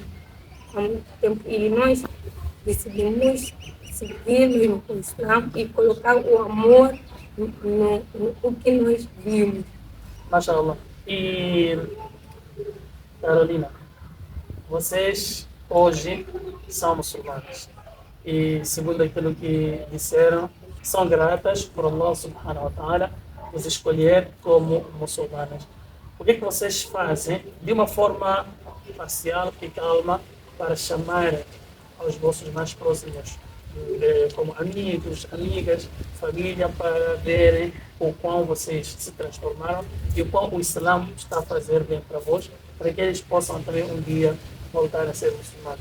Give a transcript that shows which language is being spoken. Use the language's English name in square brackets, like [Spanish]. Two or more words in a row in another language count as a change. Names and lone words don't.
[Portuguese] E nós decidimos seguir mesmo com o Islã e colocar o amor no que nós vimos. [Arabic] Mashallah. [Portuguese] E Carolina, vocês hoje são muçulmanos e segundo aquilo que disseram, são gratas por [Arabic] الله سبحانه وتعالى [Portuguese] nos escolher como muçulmanas. O que é que vocês fazem de uma forma parcial e calma para chamar aos vossos mais próximos, como amigos, amigas, família, para verem o quão vocês se transformaram e o quão o Islã está a fazer bem para vós, para que eles possam também um dia voltar a ser muçulmanos?